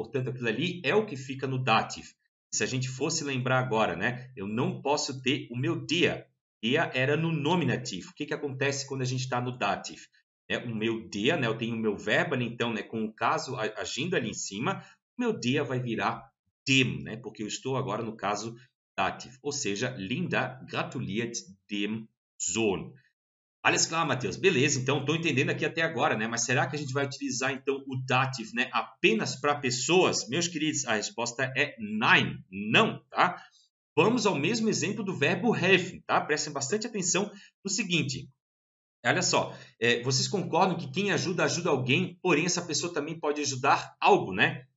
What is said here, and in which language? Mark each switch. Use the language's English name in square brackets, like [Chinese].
[Portuguese] Portanto, aquilo ali é o que fica no dative. Se a gente fosse lembrar agora, né, eu não posso ter o meu der. Der era no nominativo. O que acontece quando a gente está no dative? O meu der, né, eu tenho o meu verbo ali, então, né, com o caso agindo ali em cima, o meu der vai virar dem, né, porque eu estou agora no caso dative. Ou seja, [German] Linda gratuliert dem Sohn. Alles klar, Matheus. [Portuguese] Beleza, então estou entendendo aqui até agora, né? Mas será que a gente vai utilizar então o dative, né, apenas para pessoas? Meus queridos, a resposta é nein, não, tá? Vamos ao mesmo exemplo do verbo helfen, tá? Prestem bastante atenção no seguinte. Olha só, vocês concordam que quem ajuda, ajuda alguém, porém essa pessoa também pode ajudar algo, né?